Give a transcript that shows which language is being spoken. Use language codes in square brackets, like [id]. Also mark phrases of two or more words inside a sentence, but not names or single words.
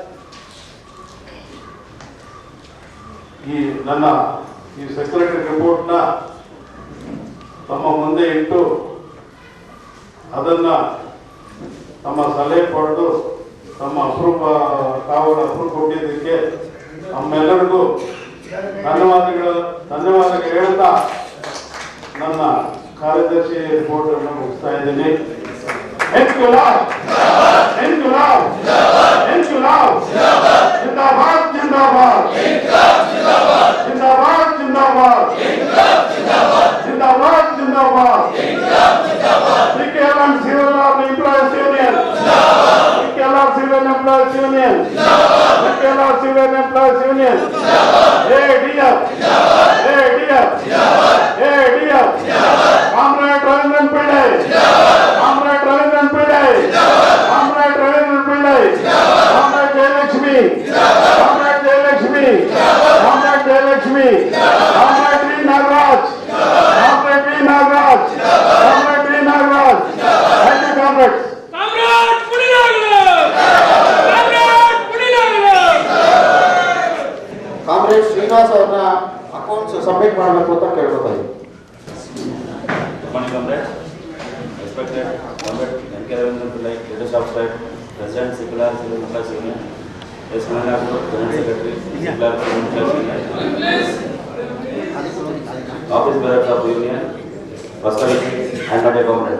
[kn] ನನ್ನ [en] secretary report [kn] ನ ತಮ್ಮ ಮುಂದೆ ಇಟ್ಟು ಅದನ್ನ ತಮ್ಮ ಸಲಹೆ ಪಡೆದು ತಮ್ಮ ತಾವು ಅಪ್ರೂವ್ ಕೊಟ್ಟಿದ್ದಕ್ಕೆ ನಮ್ಮೆಲ್ಲರಿಗೂ ಧನ್ಯವಾದಗಳು ಹೇಳ್ತಾ ನನ್ನ ಕಾರ್ಯದರ್ಶಿ ರಿಪೋರ್ಟ್ ಅನ್ನು ಮುಗಿಸ್ತಾ ಇದ್ದೀನಿ. [hi] ज़िंदाबाद ज़िंदाबाद ज़िंदाबाद ज़िंदाबाद ज़िंदाबाद ज़िंदाबाद [en] CKLM Civil Employees Union, CKLM Civil Employees Union, CKLM Civil Employees Union. ADF, ADF, ADF. Comrade Ravindran Pillai, Comrade Ravindran Pillai, Comrade Ravindran Pillai, Comrade Jayalakshmi, Comrade Jayalakshmi, Comrade Jayalakshmi, Comrade V. Nagaraj, Comrade V. Nagaraj, Comrade V. Nagaraj. Thank you, comrades. Comrade Punilagala, Comrade Punilagala. [kn] Comrade Srinivas ಅವರ [en] accounts submit [kn] ಮಾಡಬೇಕು ಅಂತ ಕೇಳ್ಕೊತಾ ಇದ್ದೀನಿ. [en] Good morning, comrade. Respected comrade N.K. Ravindran Pillai, leader of state, President Civil Employees Union, S. Management, General Secretary, Civil Employees Union, Office Bearers of the Union, Personality, and not a comrade.